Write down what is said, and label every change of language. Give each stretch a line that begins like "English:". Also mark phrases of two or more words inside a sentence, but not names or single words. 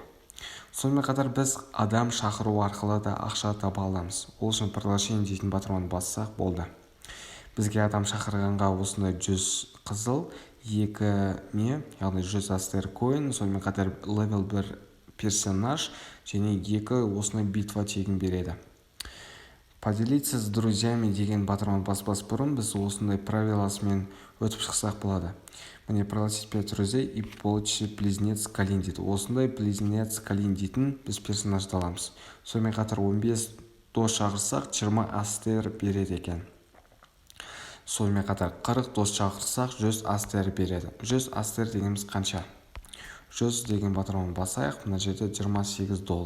Kazakh: Сонымен қатар біз адам шақыру арқылы да ақша таба аламыз. Ол үшін приложение дейтін батырманы бассақ болды. Бізге адам шақырғанға осындай 100 қызыл, 2 не, яғни 100 ASTR койн, сонымен қатар левел 1 персонаж және 2 осындай битва тегін береді.
Russian: Поделиться с друзьями
Kazakh: деген батырманы баспас бұрын біз осындай правиласымен өтіп шықсақ болады.
Russian: Міне пригласить 5 друзей и получить близнец Калин дейді.
Kazakh: Осындай близнец Калин дейтін біз персонажды аламыз. Сонымен қатар 15 дос шақырсақ 20 ASTR береді екен. Сонымен қатар 40 дос шақырсақ 100 ASTR береді. 100 ASTR дегеніміз қанша? 100 деген батырманы басайық, мына жерде $28.